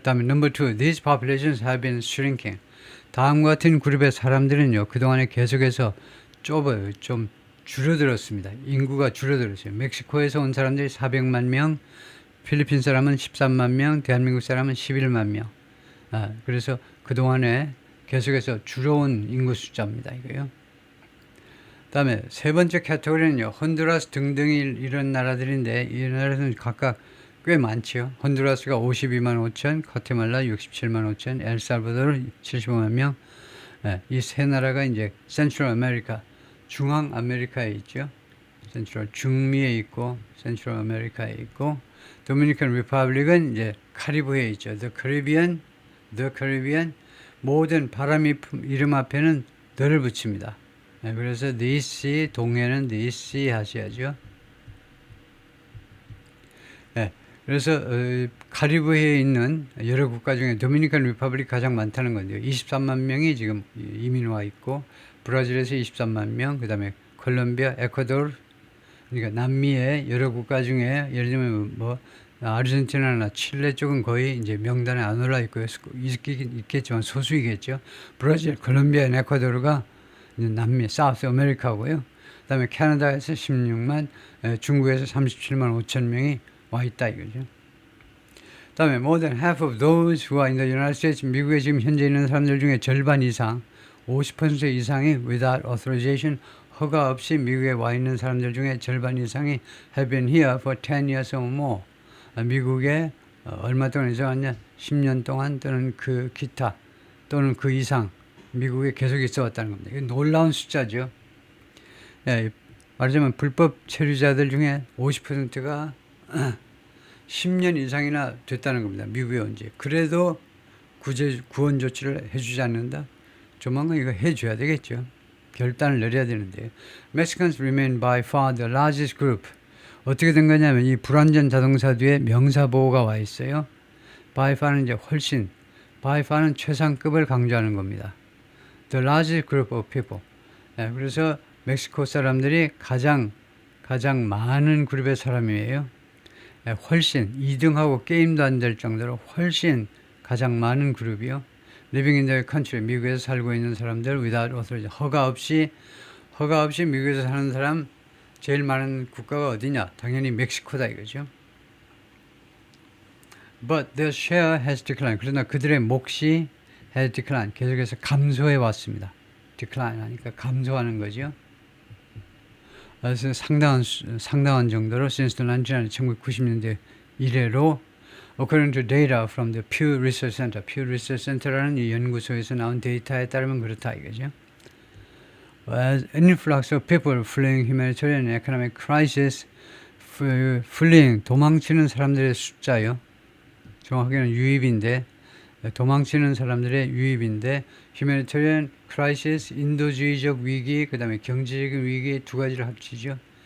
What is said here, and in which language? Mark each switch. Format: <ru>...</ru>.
<ko>다음에</ko> <en>number two, these populations have been shrinking.</en> <ko>다음과 같은 그룹의 사람들은요, 그동안에 계속해서 좀 줄어들었습니다. 인구가 줄어들었어요. 멕시코에서 온 사람들이 400만 명, 필리핀 사람은 13만 명, 대한민국 사람은 11만 명. 그래서 그동안에 계속해서 줄어온 인구 숫자입니다. 이거요. 다음에 세 번째 카테고리는요, 혼두라스 등등이 이런 나라들인데, 이 나라들은 각각 꽤 많죠. 혼두라스가 52만 5천, 과테말라 67만 5천, 엘살바도르 75만 명. 이 세 나라가 이제 센트럴 아메리카, 중앙 아메리카에 있죠. 센트럴 중미에 있고, 센트럴 아메리카에 있고, 도미니칸 리퍼블릭은 이제 카리브해에 있죠.</ko> <en>The Caribbean,</en> <ko>모든 바람 이름 앞에는 the를 붙입니다. 그래서 the sea, 동해는 the sea 하셔야죠. 그래서 카리브해에 있는 여러 국가 중에 도미니칸 리퍼블릭 가장 많다는 건데요. 23만 명이 지금 이민 와 있고, 브라질에서 23만 명, 그 다음에 콜롬비아, 에콰도르, 그러니까 남미의 여러 국가 중에 예를 들면 뭐 아르헨티나나 칠레 쪽은 거의 이제 명단에 안 올라 있고요. 있겠지만 소수이겠죠. 브라질, 콜롬비아, 에콰도르가 남미, 사우스 아메리카고요. 그다음에 캐나다에서 16만, 중국에서 37만 5천 명이 와 있다 이거죠. 그다음에</ko> <en>more than half of those who are in the United States,</en> <ko>미국에 지금 현재 있는 사람들 중에 절반 이상, 50% 이상이</ko> <en>without authorization,</en> <ko>허가 없이 미국에 와 있는 사람들 중에 절반 이상이</ko> <en>have been here for 10 years or more.</en> <ko>미국에 얼마 동안 이제 왔냐? 10년 동안 또는 그 기타 또는 그 이상 미국에 계속 있어 왔다는 겁니다. 이건 놀라운 숫자죠. 말하자면 불법 체류자들 중에 50%가 10년 이상이나 됐다는 겁니다. 미국에 온 지. 그래도 구원 조치를 해주지 않는다? 조만간 이거 해줘야 되겠죠. 결단을 내려야 되는데.</ko> <en>Mexicans remain by far the largest group.</en> <ko>어떻게 된 거냐면 이 불완전 자동차 뒤에 명사보호가 와 있어요. by far는 이제 훨씬, by far는 최상급을 강조하는 겁니다.</ko> <en>The largest group of people.</en> <ko>그래서 멕시코 사람들이 가장 많은 그룹의 사람이에요. 훨씬 2등하고 게임도 안 될 정도로 훨씬 가장 많은 그룹이요.</ko> <en>Living in the country,</en> <ko>미국에서 살고 있는 사람들</ko> <en>without authorization,</en> <ko>허가 없이 미국에서 사는 사람 제일 많은 국가가 어디냐? 당연히 멕시코다 이거죠.</ko> <en>But their share has declined.</en> <ko>그러나 그들의 몫이</ko> <en>has declined.</en> <ko>계속해서 감소해 왔습니다. decline 하니까 감소하는 거죠. 그래서 상당한 정도로</ko> <en>since the</en> <ko>1990년대 이래로</ko> <en>according to data from the Pew Research Center,</en> <ko>Pew Research Center라는 이 연구소에서 나온 데이터에 따르면 그렇다 이거죠.</ko> <en>As an influx of people fleeing humanitarian and economic crisis, fleeing</en> <ko>도망치는 사람들의 숫자요. 정확하게는 유입인데 도망치는 사람들의 유입인데</ko> <en>humanitarian crisis,</en> <ko>인도주의적 위기, 그 다음에 경제적인 위기 두 가지를 합치죠.</ko>